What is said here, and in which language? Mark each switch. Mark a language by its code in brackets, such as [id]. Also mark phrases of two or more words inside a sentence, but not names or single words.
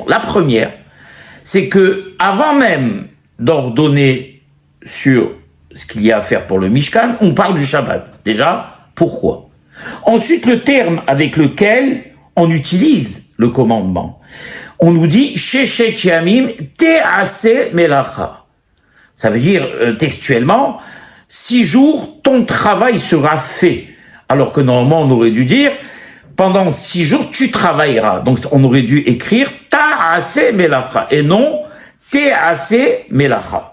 [fr] La première, c'est que avant même d'ordonner sur ce qu'il y a à faire pour le Mishkan, on parle du Shabbat. Déjà, pourquoi? Ensuite, le terme avec lequel on utilise le commandement. On nous dit [he] ששת ימים תעשה מלאכה. [fr] Ça veut dire textuellement 6 jours ton travail sera fait. Alors que normalement on aurait dû dire pendant 6 jours tu travailleras. Donc on aurait dû écrire [he] תעשה מלאכה [fr] et non [he] תעשה מלאכה.